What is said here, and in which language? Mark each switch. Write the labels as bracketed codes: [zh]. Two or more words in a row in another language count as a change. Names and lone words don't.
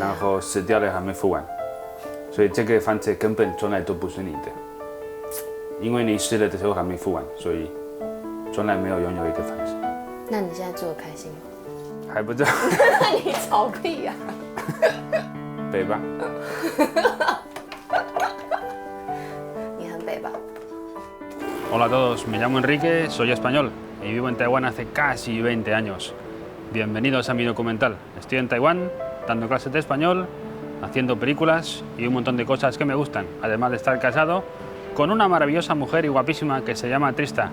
[zh] 然后死掉了还没付完，所以这个房子根本从来都不是你的，因为你死了的时候还没付完，所以从来没有拥有一个房子。那你现在做的开心吗？还不知道。那你吵屁呀！北吧。你很北吧 [es] Hola a todos, me llamo Enrique, soy español y vivo en Taiwán hace casi 20 años. Bienvenidos a mi documental. Estoy en Taiwán dando clases de español, haciendo películas y un montón de cosas que me gustan, además de estar casado con una maravillosa mujer y guapísima que se llama Trista.